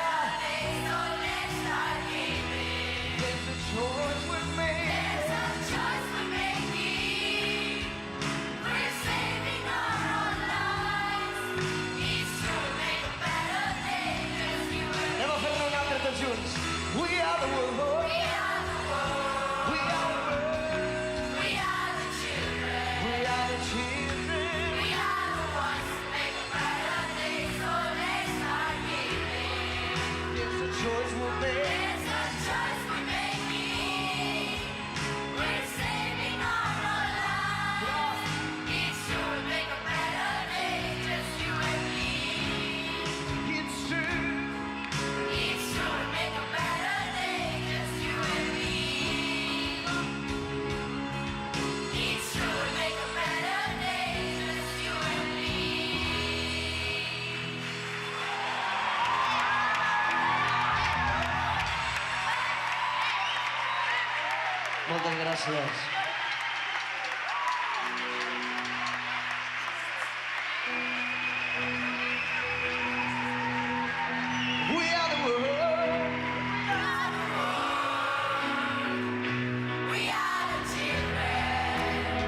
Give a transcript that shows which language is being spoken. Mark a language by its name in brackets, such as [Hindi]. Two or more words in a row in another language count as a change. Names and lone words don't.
[English] so let's start giving. There's a choice we're making. There's a choice we're making. We're saving our own lives. Each will make a better day, just you and me. [Catalan] Anem a fer-ne una altra tots junts. [English] We are the world. We are the world. We are the world. We are the children. We are the children. We are the ones who make a better day, so let's start giving. There's a choice we're making. There's a choice we're making. We're saving our own lives. Each will make a better day, just you and me. It's true. Each will make a better day, just you and me. Each will make a better day, just you and me. [Catalan] Moltes gràcies. [English] We are the world. We are the children.